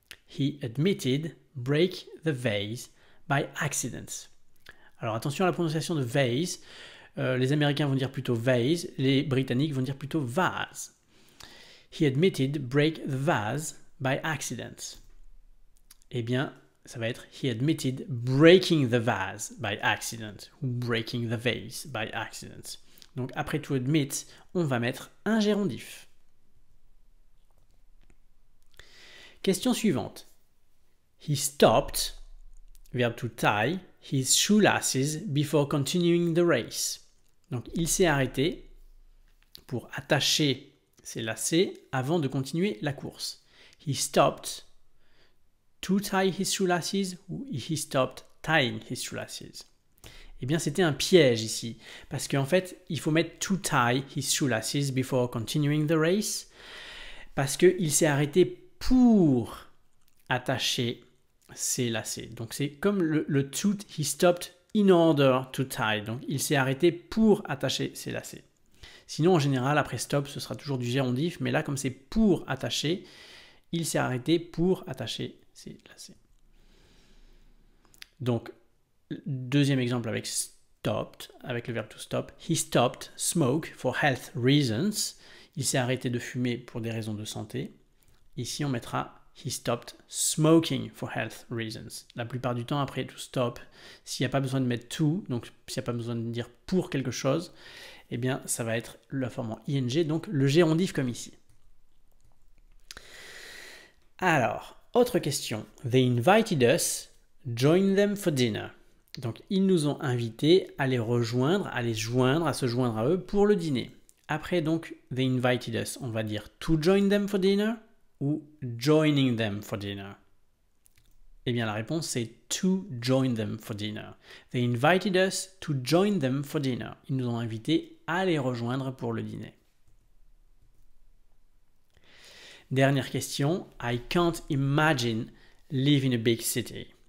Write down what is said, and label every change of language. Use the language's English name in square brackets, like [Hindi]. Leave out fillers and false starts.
[English] He admitted break the vase by accident. [French] Alors attention à la prononciation de vase. Les Américains vont dire plutôt vase, les Britanniques vont dire plutôt vase. [English] He admitted break the vase by accident. [French] Eh bien, ça va être [English] he admitted breaking the vase by accident ou breaking the vase by accident. [French] Donc après to admit, on va mettre un gérondif. Question suivante. [English] He stopped, verbe to tie, his shoelaces before continuing the race. [French] Donc il s'est arrêté pour attacher ses lacets avant de continuer la course. [English] He stopped to tie his shoelaces ou he stopped tying his shoelaces. [French] Eh bien, c'était un piège ici, parce qu'en fait, il faut mettre [English] to tie his shoelaces before continuing the race, [French] parce qu'il s'est arrêté pour attacher ses lacets. Donc, c'est comme le to, [English] he stopped in order to tie. [French] Donc, il s'est arrêté pour attacher ses lacets. Sinon, en général, après stop, ce sera toujours du gérondif, mais là, comme c'est pour attacher, il s'est arrêté pour attacher ses lacets. Donc, deuxième exemple avec stopped, avec le verbe to stop. [English] He stopped smoke for health reasons. [French] Il s'est arrêté de fumer pour des raisons de santé. Ici, on mettra [English] he stopped smoking for health reasons. [French] La plupart du temps, après to stop, s'il n'y a pas besoin de mettre to, donc s'il n'y a pas besoin de dire pour quelque chose, eh bien, ça va être la forme en ing, donc le gérondif comme ici. Alors, autre question. [English] They invited us, join them for dinner. [French] Donc, ils nous ont invités à les rejoindre, à se joindre à eux pour le dîner. Après, donc, [English] they invited us, [French] on va dire [English] to join them for dinner ou joining them for dinner. [French] Eh bien, la réponse, c'est [English] to join them for dinner. They invited us to join them for dinner. [French] Ils nous ont invités à les rejoindre pour le dîner. Dernière question. [English] I can't imagine living in a big city.